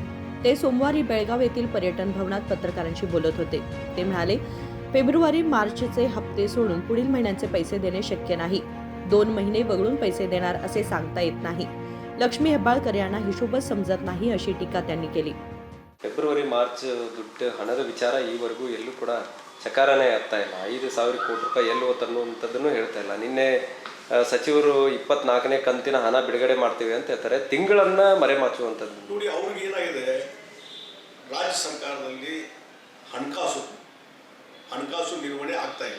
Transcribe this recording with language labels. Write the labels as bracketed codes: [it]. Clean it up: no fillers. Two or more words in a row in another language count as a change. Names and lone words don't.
[mr] ते सोमवारी बेळगाव येथील पर्यटन भवनात पत्रकारांशी बोलत होते। ते म्हणाले, फेब्रुवारी-मार्चचे हप्ते सोडून पुढील महिन्यांचे पैसे देणे शक्य नाही। 2 महिने वगळून पैसे देणार असे सांगता येत नाही। लक्ष्मी ಹೆಬ್ಬಾಳ್ಕರ್ यांना हिशोबच समजत नाही, अशी टीका त्यांनी केली। [kn] ಫೆಬ್ರವರಿ-ಮಾರ್ಚ್ ದುಡ್ಡು ಹಣದ ವಿಚಾರ ಈವರೆಗೂ ಎಲ್ಲೂ ಕೂಡ ಚಕಾರನೇ ಆಗ್ತಾ ಇಲ್ಲ। 5,000 ಕೋಟಿ ರೂಪಾಯಿ ಎಲ್ಲಿ ಹೋಗುತ್ತೆ ಅನ್ನುವಂಥದ್ದನ್ನು ಹೇಳ್ತಾ ಇಲ್ಲ। ನಿನ್ನೆ ಸಚಿವರು 24ನೇ ಕಂತಿನ ಹಣ ಬಿಡುಗಡೆ ಮಾಡ್ತೀವಿ ಅಂತ ಹೇಳ್ತಾರೆ, ತಿಂಗಳನ್ನು ಮರೆಮಾಚುವಂಥದ್ದು ನೋಡಿ। ಅವ್ರಿಗೆ ಏನಾಗಿದೆ, ರಾಜ್ಯ ಸರ್ಕಾರದಲ್ಲಿ ಹಣಕಾಸು ನಿರ್ವಹಣೆ ಆಗ್ತಾ ಇಲ್ಲ।